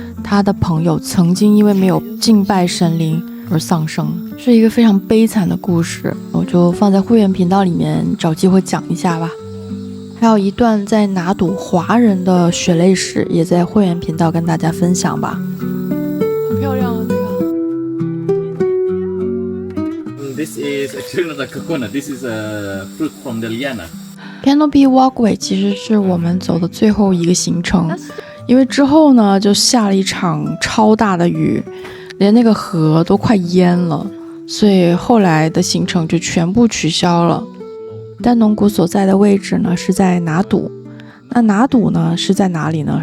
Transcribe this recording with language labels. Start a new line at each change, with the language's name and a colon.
Chinese: 他的朋友曾经因为没有敬拜神灵而丧生，是一个非常悲惨的故事。我就放在会员频道里面找机会讲一下吧。还有一段在拿督华人的血泪史，也在会员频道跟大家分享吧。漂亮啊，这个。
English: This is actually not a coconut. This is a fruit from the liana.
Chinese: Canopy Walkway 其实是我们走的最后一个行程，因为之后呢就下了一场超大的雨，连那个河都快淹了，所以后来的行程就全部取消了。丹农谷所在的位置呢是在拿督，那拿督呢是在哪里呢？